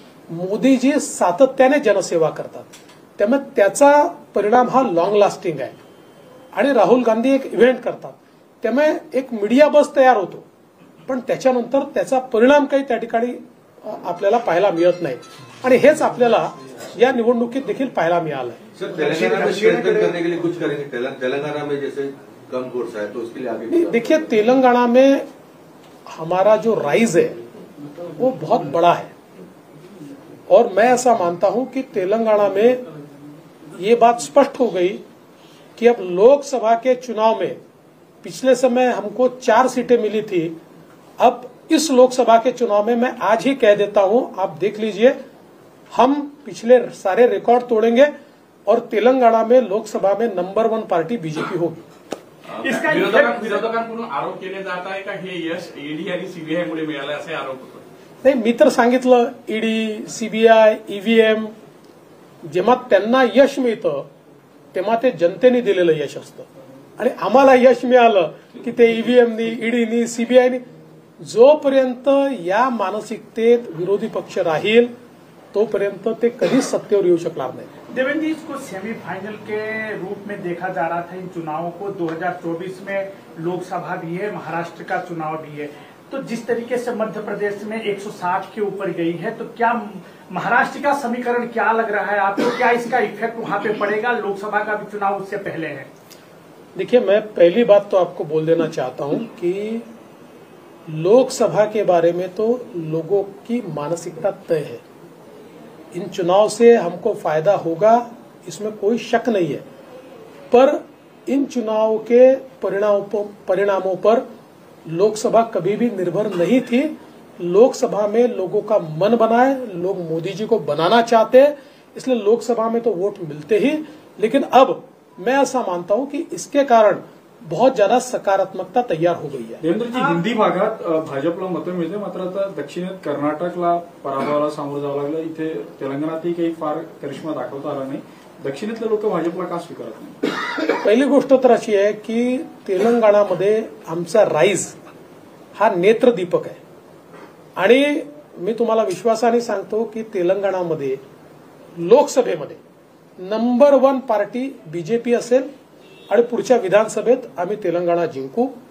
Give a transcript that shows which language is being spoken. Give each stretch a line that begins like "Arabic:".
Marathi: मोदीजी सातत्याने जनसेवा करतात, त्यामुळे त्याचा परिणाम हा लॉंग लास्टिंग आहे. आणि राहुल गांधी एक इव्हेंट करतात, त्यामुळे एक मीडिया बस तयार होतो, पण त्याच्यानंतर त्याचा परिणाम काही त्या ठिकाणी आपल्याला पाहायला मिळत नाही. आणि हेच आपल्याला या निवडणुकीत देखील पाहायला मिळालं.
Hindi: सर, तेलंगाना में स्ट्रेंथन करने के लिए कुछ करेंगे? तेलंगाना में जैसे कम वोट्स है तो उसके लिए आगे देखिए, तेलंगाना में हमारा जो राइज है वो बहुत बड़ा है, और मैं ऐसा मानता हूं कि तेलंगाना में ये बात स्पष्ट हो गई कि अब लोकसभा के चुनाव में पिछले समय हमको 4 सीटें मिली थी, अब इस लोकसभा के चुनाव में मैं आज ही कह देता हूं, आप देख लीजिए, हम पिछले सारे रिकॉर्ड तोड़ेंगे और तेलंगाना में लोकसभा में नंबर 1 पार्टी बीजेपी होगी. इसका
Marathi: विरोधकांकडून आरोप केले जात आहे का हे यश ईडी आणि सीबीआयमुळे मिळालं असे आरोप होतो? नाही, मी तर सांगितलं, ईडी, सीबीआय, ईव्हीएम जेव्हा त्यांना यश मिळतं तेव्हा ते जनतेने दिलेलं यश असतं, आणि आम्हाला यश मिळालं की ते ईव्हीएमनी, ईडीनी, सीबीआयनी. जोपर्यंत या मानसिकतेत विरोधी पक्ष राहील तोपर्यंत ते कधीच सत्तेवर येऊ शकणार नाही.
Hindi: देवेंद्र जी, इसको सेमीफाइनल के रूप में देखा जा रहा था इन चुनावों को. 2024 में लोकसभा भी है, महाराष्ट्र का चुनाव भी है, तो जिस तरीके से मध्य प्रदेश में 160 के ऊपर गई है, तो क्या महाराष्ट्र का समीकरण क्या लग रहा है आपको? क्या इसका इफेक्ट वहां पे पड़ेगा? लोकसभा का भी चुनाव उससे पहले है. देखिए, मैं पहली बात तो आपको बोल देना चाहता हूं कि लोकसभा के बारे में तो लोगों की मानसिकता तय है. इन चुनाव से हमको फायदा होगा इसमें कोई शक नहीं है, पर इन चुनाव के परिणामों पर लोकसभा कभी भी निर्भर नहीं थी. लोकसभा में लोगों का मन बना है, लोग मोदी जी को बनाना चाहते हैं, इसलिए लोकसभा में तो वोट मिलते ही. लेकिन अब मैं ऐसा मानता हूं कि इसके कारण बहुत ज्यादा सकारात्मकता तयार हो गई है.
Marathi: देवेंद्रजी, हिंदी भागात भाजपला मतं मिळते, मात्र आता दक्षिणेत कर्नाटकला पराभवाला सामोरं जावं लागलं. इथे तेलंगणातही काही फार करिश्मा दाखवता आला नाही. दक्षिणेतले लोक भाजपला का स्वीकारत नाही? पहिली गोष्ट तर अशी आहे की तेलंगणामध्ये आमचा राईज हा नेत्रदीपक आहे, आणि मी तुम्हाला विश्वासाने सांगतो की तेलंगणामध्ये लोकसभेमध्ये नंबर 1 पार्टी बीजेपी असेल, आणि पुढच्या विधानसभेत आम्ही तेलंगणा जिंकू.